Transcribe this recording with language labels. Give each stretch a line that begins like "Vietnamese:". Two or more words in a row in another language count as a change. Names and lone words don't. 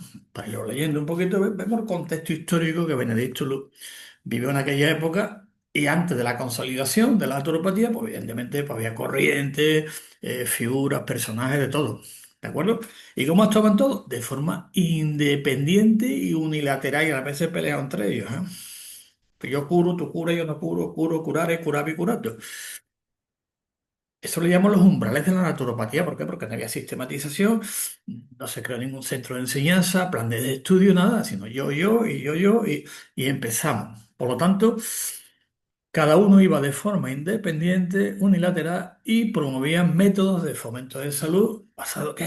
Spanish: Para irlo leyendo un poquito, vemos el contexto histórico que Benedicto vivió en aquella época y antes de la consolidación de la naturopatía, pues evidentemente pues, había corrientes, figuras, personajes, de todo. ¿De acuerdo? ¿Y cómo actuaban todos? De forma independiente y unilateral y a veces peleaban entre ellos, ¿eh? Que yo curo, tú curas, yo no curo, curo,
Latin: curare, curavi, curato.
Spanish: Eso lo llaman los umbrales de la naturopatía. ¿Por qué? Porque no había sistematización, no se creó ningún centro de enseñanza, plan de estudio, nada, sino y empezamos. Por lo tanto, cada uno iba de forma independiente, unilateral y promovían métodos de fomento de salud basados ¿qué?